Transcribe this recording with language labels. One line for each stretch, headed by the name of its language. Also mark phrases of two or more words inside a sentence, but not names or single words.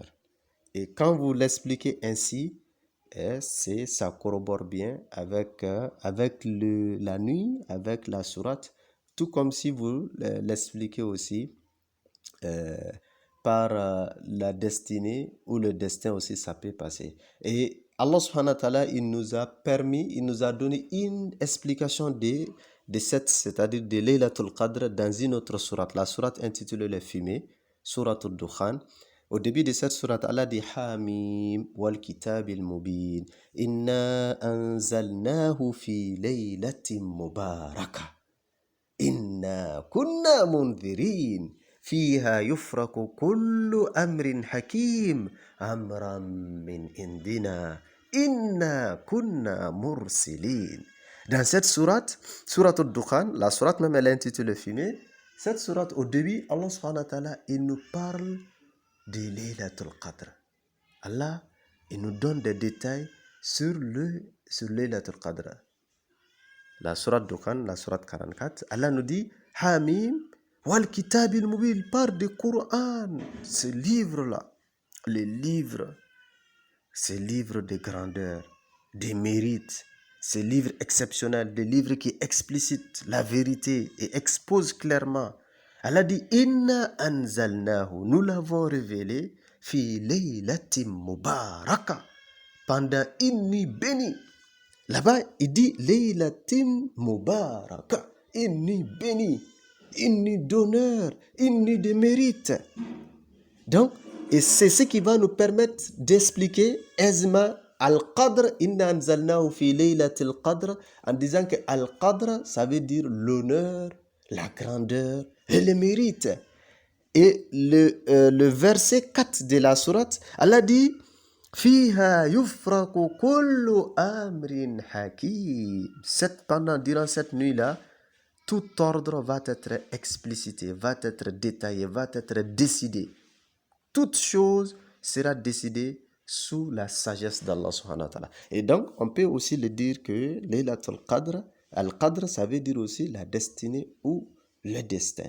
French: Et quand vous l'expliquez ainsi, ça corrobore bien avec la nuit, avec la sourate, tout comme si vous l'expliquez aussi par la destinée ou le destin aussi, ça peut passer. Et
Arabic: الله سبحانه وتعالى,
French: il nous a donné une explication de cette, c'est-à-dire de Laylatul Qadr dans une autre sourate, la sourate intitulée Les Fumées, sourate Dukhan. Au début de cette sourate, Allah dit
Arabic: حم والكتاب المبين إنا أنزلناه في ليلة مباركة إنا كنا منذرين فيها يفرق كل أمر حكيم أمرا من عندنا إنا كنا مرسلين.
French: Dans cette sourate Al-Dukhan, la sourate même elle est intitulée Fumée, cette sourate au début,
Arabic: الله سبحانه وتعالى,
French: il nous parle de Laylatul Qadr. Allah, il nous donne des détails sur Laylatul Qadr. La sourate Dukhan, la sourate 44, Allah nous dit
Arabic: حم والكتاب المبين,
French: il parle du Coran, ce livre-là, ce livre de grandeur, de mérite, ce livre exceptionnel, des livres qui explicitent la vérité et exposent clairement.
Arabic: Allah dit إنا أنزلناه,
French: nous l'avons révélé
Arabic: في ليلة مباركة,
French: pendant une nuit bénie. Là-bas, il dit
Arabic: ليلة مباركة,
French: une nuit bénie, une nuit d'honneur, une nuit de mérite. Donc, et c'est ce qui va nous permettre d'expliquer aisément Al-Qadr,
Arabic: إنا أنزلناه في ليلة القدر,
French: en disant que Al-Qadr, ça veut dire l'honneur, la grandeur et le mérite. Et le verset 4 de la sourate, Allah dit
Arabic: فيها يفرق كل أمر حكيم.
French: Durant cette nuit-là, tout ordre va être explicité, va être détaillé, va être décidé. Toute chose sera décidée sous la sagesse d'Allah
Arabic: سبحانه وتعالى.
French: Et donc, on peut aussi le dire que Laylatul Qadr, Al-Qadr, ça veut dire aussi la destinée ou le destin.